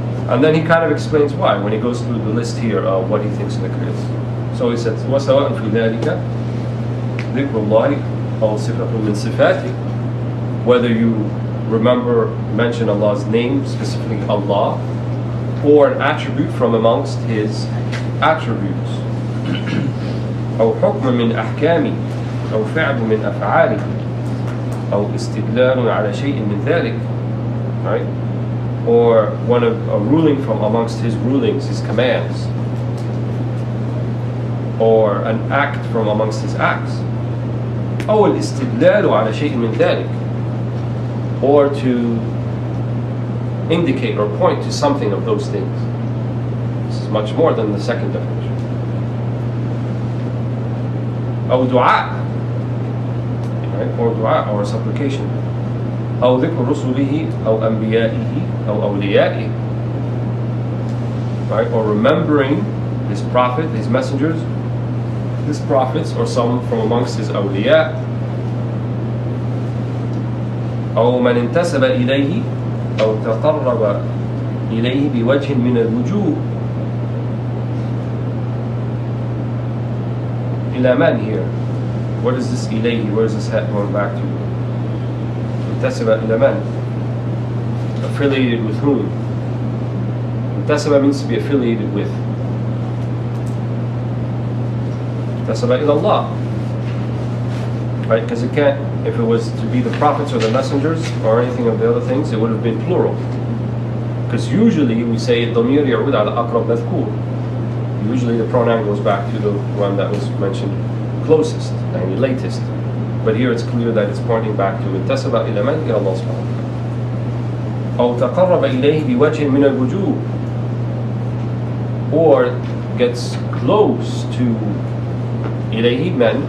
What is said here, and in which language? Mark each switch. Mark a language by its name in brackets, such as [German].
[English] And then he kind of explains why when he goes through the list here of what he thinks dhikr is. [Arabic] So he says, وَسَوَاءً فِي ذَلِكَ ذِكْرُ اللَّهِ أَوْ صِفَةٌ مِّن صِفَاتِهِ, [English] whether you mention Allah's name, specifically Allah, or an attribute from amongst His attributes. [Arabic] أو حكم من أحكامه أو فعل من أفعاله أو استدلال على شيء من ذلك, right? [English] Or a ruling from amongst His rulings, His commands, or an act from amongst His acts. [Arabic] أو الاستدلال على شيء من ذلك, [English] or to indicate or point to something of those things. This is much more than the second definition. [Arabic] أو دعاء, right? [English] Or دعاء, or supplication. [Arabic] أو ذكر رسله أو أنبيائه أو أوليائه, right? [English] Or remembering His prophet, His messengers, His prophets, or some from amongst His awliya. [Arabic] أو من انتسب إليه أو تقرب إليه بوجه من الوجوه. إلى من [English] here? What is this إليه? Where is this hat going back to? [Arabic] انتسب إلى من? [English] Affiliated with whom? انتسب means to be affiliated with. [Arabic] انتسب إلى Allah. [English] Right? Because it can't, if it was to be the prophets or the messengers or anything of the other things, it would have been plural. Because usually we say [Arabic] الضمير يعود على أقرب مذكور. [English] Usually the pronoun goes back to the one that was mentioned closest and latest. But here it's clear that it's pointing back to [Arabic] انتسب إلى من? إلى الله سبحانه وتعالى. أو تقرب إليه بوجه من الوجوه, [English] or gets close to [Arabic] إليه من?